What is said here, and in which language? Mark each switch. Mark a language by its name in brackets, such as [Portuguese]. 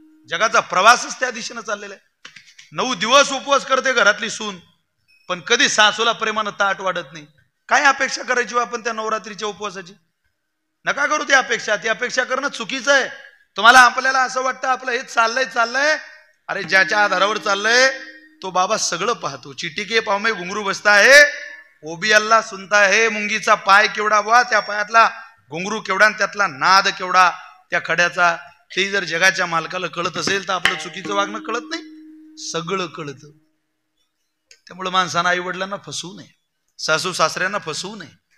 [Marathi] जगाचा प्रवासच त्या दिशेनं चाललेला आहे. 9 दिवस उपवास करते घरातली सून, पण कधी सासूला प्रेमानं ताट वाढत नाही. काय अपेक्षा करायची आपण त्या नवरात्रीच्या उपवासाची? नका करू ती अपेक्षा. ती अपेक्षा करणं चुकीचं आहे. तुम्हाला आपल्याला असं वाटतं आपलं हेच चाललंय. अरे ज्याच्या आधारावर चाललंय तो बाबा सगळं पाहतो. [Hindi] चिट्टी के पाव में घुंगरू बसता है, वो भी अल्लाह सुनता है. [Marathi] मुंगीचा पाय केवढा वा, त्या पायातला घुंगरू केवढा, त्यातला नाद केवढा त्या खड्याचा, ते जर जगाच्या मालकाला कळत असेल तर आपलं चुकीचं वागणं कळत नाही? सगळं कळतं. त्यामुळे माणसानं आई वडिलांना फसवू नये, सासू सासऱ्यांना फसवू नये.